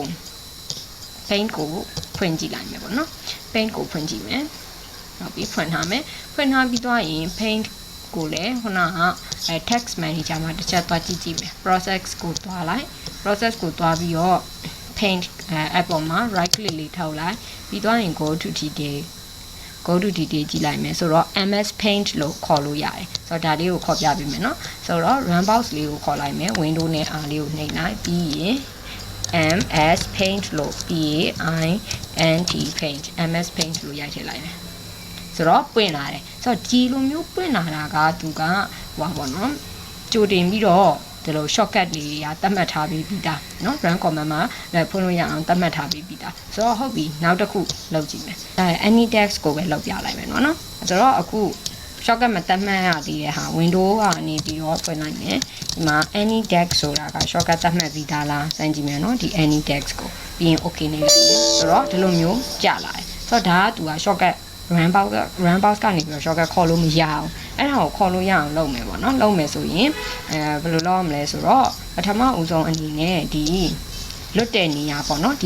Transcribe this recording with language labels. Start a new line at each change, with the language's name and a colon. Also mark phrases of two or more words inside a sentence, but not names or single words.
Burmese: ဖွင့်ကြည့်လိုက်မယ်ပေါ့နော် paint ကိုဖွင့်ကြည့်မယ်နောက်ပြီးဖွင့်ထားပြီးသွားရင် paint ကိုလည်းခုနက
English: text manager
Burmese: မှာတစ်ချက်သွားကြည့်မယ် process ကိုသွားလိုက် process ကိုသွားပြီးတော့
English: paint app
Burmese: ပေါ်မှာ
English: right click
Burmese: လေးထောက်လိုက်ပြီးသွားရင်
English: go to detail
Burmese: ကြည့်လိုက်မယ်ဆိုတော့
English: ms paint
Burmese: လို့ခေါ်လို့ရတယ်ဆိုတော့ဒါလေးကိုခေါ်ပြပေးမယ်เนาะဆိုတော့
English: run box
Burmese: လေးကိုခေါ်လိုက်မယ် window နဲ့ r လေးကိုနှိပ်လိုက်ပြီးရင်
English: ms paint
Burmese: လို့
English: paint ms paint
Burmese: လို့ရိုက်ထည့်လိုက်မယ်ဆိုတော့ပွင့်လာတယ်ဆိုတော့ဒီလိုမျိုးပွင့်လာတာကသူကဟိုပါပေါ့နော်ကြိုတင်ပြီးတော့ဒီလို shortcut လေးရာသတ်မှတ်ထားပြီးသားเนาะ
English: run command
Burmese: မှာဖွင့်လို့ရအောင်သတ်မှတ်ထားပြီးသားဆိုတော့ ဟုတ်ပြီနောက်တစ်ခုလုပ်ကြည့်မယ်ဒါ
English: any text
Burmese: ကိုပဲလုပ်ပြလိုက်မယ်เนาะဆိုတော့အခု shortcut မသတ်မှတ်ရသေးတဲ့ဟာ window ကနေပြီးတော့ဖွင့်လိုက်မယ်ဒီမှာ
English: any text
Burmese: ဆိုတာက shortcut သတ်မှတ်ပြီးသားလားစမ်းကြည့်မယ်เนาะဒီ
English: any text
Burmese: ကိုပြီးရင် okay နေလိုက်မယ်ဆိုတော့ဒီလိုမျိုးကြာလာတယ်ဆိုတော့ဒါကသူက
English: shortcut run box
Burmese: ကနေပြီးတော့ shortcut ခေါ်လို့မရအောင်အဲ့ဒါကိုခေါ်လို့ရအောင်လုပ်မယ်ပေါ့နော်လုပ်မယ်ဆိုရင်ဘယ်လိုလုပ်ရမလဲဆိုတော့ပထမဦးဆုံးအနေနဲ့ဒီလွတ်တဲ့နေရာပေါ့နော်ဒီ